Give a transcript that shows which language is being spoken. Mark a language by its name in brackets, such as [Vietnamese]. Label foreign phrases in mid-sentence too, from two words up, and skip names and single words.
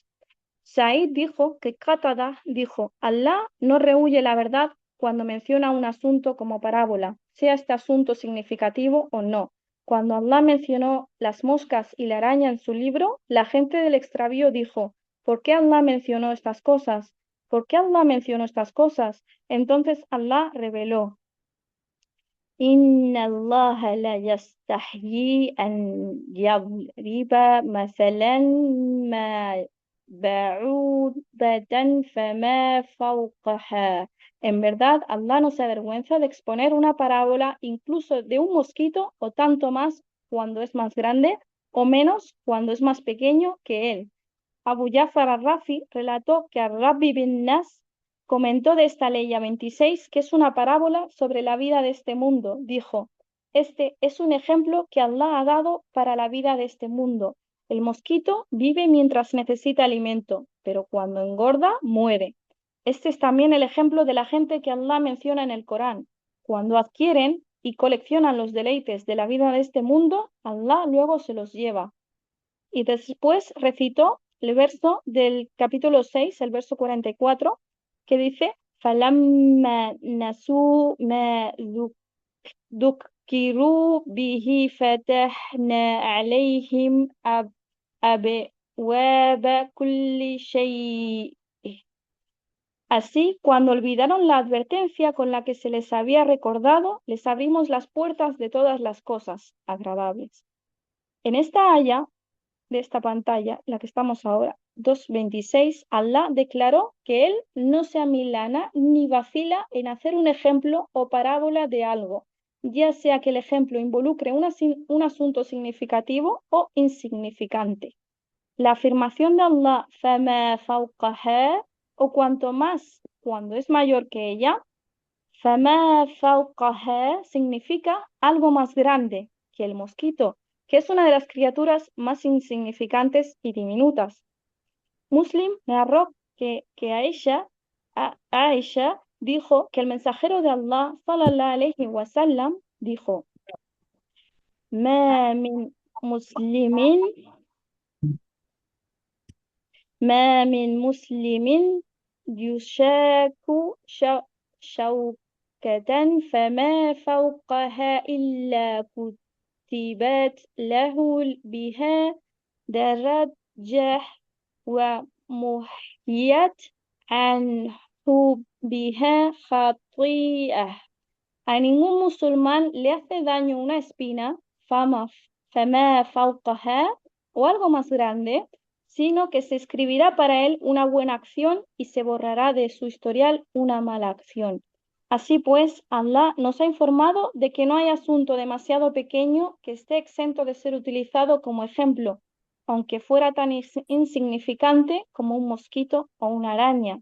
[Spanish] Said dijo que Qatada dijo, Allah no rehúye la verdad cuando menciona un asunto como parábola, sea este asunto significativo o no. Cuando Allah mencionó las moscas y la araña en su libro, la gente del extravío dijo, ¿por qué Allah mencionó estas cosas? ¿Por qué Allah mencionó estas cosas? Entonces Allah reveló, [Arabic] إن الله لا يستحيي أن يضرب مثلا ما بعوضة فما فوقها. [Spanish] En verdad, Allah no se avergüenza de exponer una parábola incluso de un mosquito o tanto más cuando es más grande o menos cuando es más pequeño que él. Abu Jafar al-Rafi relató que al-Rabbi bin Nas comentó de esta ley 26 que es una parábola sobre la vida de este mundo. Dijo, este es un ejemplo que Allah ha dado para la vida de este mundo. El mosquito vive mientras necesita alimento, pero cuando engorda, muere. Este es también el ejemplo de la gente que Allah menciona en el Corán. Cuando adquieren y coleccionan los deleites de la vida de este mundo, Allah luego se los lleva. Y después recitó el verso del capítulo 6, el verso 44, que dice, [Arabic] فَلَمَّا نَسُوا مَا ذُكِّرُوا بِهِ فَتَحْنَا عَلَيْهِمْ أَبْوَابَ كُلِّ شَيْءٍ. [Spanish] Así, cuando olvidaron la advertencia con la que se les había recordado, les abrimos las puertas de todas las cosas agradables. En esta aya de esta pantalla, la que estamos ahora, 2.26, Allah declaró que Él no se amilana ni vacila en hacer un ejemplo o parábola de algo, ya sea que el ejemplo involucre un asunto significativo o insignificante. La afirmación de Allah, [Arabic] فَمَا فَوْقَهَا, [Spanish] o cuanto más cuando es mayor que ella, [Arabic] فَمَا فَوْقَهَا [Spanish] significa algo más grande que el mosquito, que es una de las criaturas más insignificantes y diminutas. Muslim narró que Aisha dijo que el mensajero de Allah, [Arabic] صلى الله عليه وسلم, [Spanish] dijo, [Arabic] ما من مسلم ما من مسلم يشاك شوكة فما فوقها إلا كتبت له بها درجة ومحيت عنه بها خطيئة. [Spanish] A ningún musulmán le hace daño una espina, [Arabic] فما فوقها, [Spanish] o algo más grande, sino que se escribirá para él una buena acción y se borrará de su historial una mala acción. Así pues, Allah nos ha informado de que no hay asunto demasiado pequeño que esté exento de ser utilizado como ejemplo, aunque fuera tan insignificante como un mosquito o una araña.